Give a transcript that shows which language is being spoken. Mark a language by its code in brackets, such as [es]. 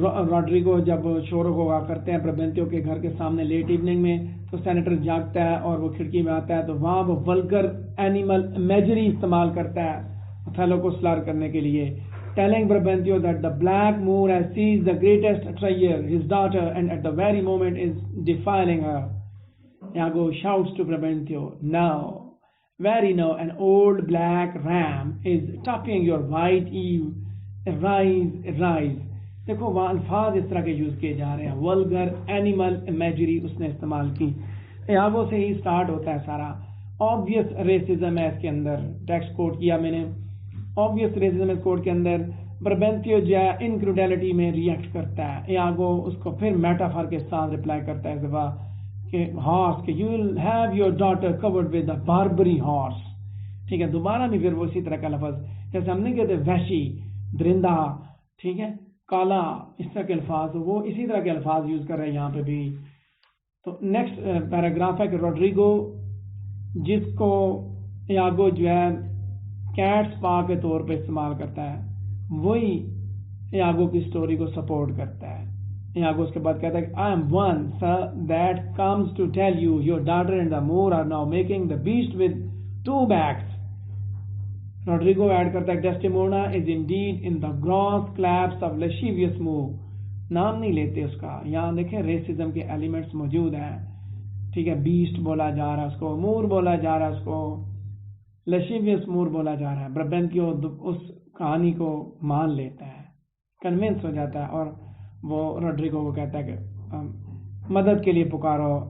[ur] Rodrigo جب شور ہوا کرتے ہیں بربنتیو کے گھر کے سامنے لیٹ ایوننگ میں، تو سینیٹر جاگتا ہے اور وہ کھڑکی میں آتا ہے، تو وہاں وہ ولگر اینیمل امیجری استعمال کرتا ہے اوتھیلو کو سلار کرنے کے لیے، [en] telling Brabantio that the black Moor has seized the greatest treasure, his daughter, and at the very moment is defiling her. Iago shouts to Brabantio, "Now, very now, an old black ram is topping your white eve. Arise, arise." [ur] دیکھو وہاں الفاظ اس طرح کے use کیے جا رہے ہیں، vulgar animal imagery اس نے استعمال کی. ایاگو سے ہی سٹارٹ ہوتا ہے سارا. آبویس ریسزم ہے اس کے اندر، ٹیکسٹ کوٹ کیا میں نے. آبویس ریسزم اس کوٹ کے اندر بربنتیو جو ہے انکریڈیلٹی میں ریئیکٹ کرتا ہے. ایاگو اس کو پھر میٹافر کے ساتھ ریپلائی کرتا ہے زبا کہ ہارس، کہ [en] You will have your daughter covered with a Barbary horse. [ur] ٹھیک ہے. دوبارہ بھی پھر وہ اسی طرح کا لفظ، جیسے ہم نہیں کہتے وحشی، درندہ، ٹھیک ہے، کالا، اس طرح کے الفاظ، وہ اسی طرح کے الفاظ یوز کر رہے ہیں یہاں پہ بھی. تو نیکسٹ پیراگراف ہے کہ روڈریگو، جس کو ایاگو جو ہے کیٹ سپا کے طور پہ استعمال کرتا ہے، وہی ایاگو کی سٹوری کو سپورٹ کرتا ہے. ایاگو اس کے بعد کہتا ہے کہ [en] I am one, sir, that comes to tell you your daughter and the Moor are now making the beast with two backs. Rodrigo [ur] add کرتا ہے [en] Desdemona is indeed in the gross collapse of lascivious mood. [ur] نام نہیں لیتے اس کا. یہاں دیکھیں racism کے elements موجود ہیں. ٹھیک ہے, بیسٹ بولا جا رہا ہے اس کو, مور بولا جا رہا ہے اس کو, لشیویس مور بولا جا رہا ہے. بربنتیو اس کہانی کو مان لیتا ہے, کنونس ہو جاتا ہے, اور وہ روڈریگو کو کہتا ہے کہ مدد کے لیے پکارو.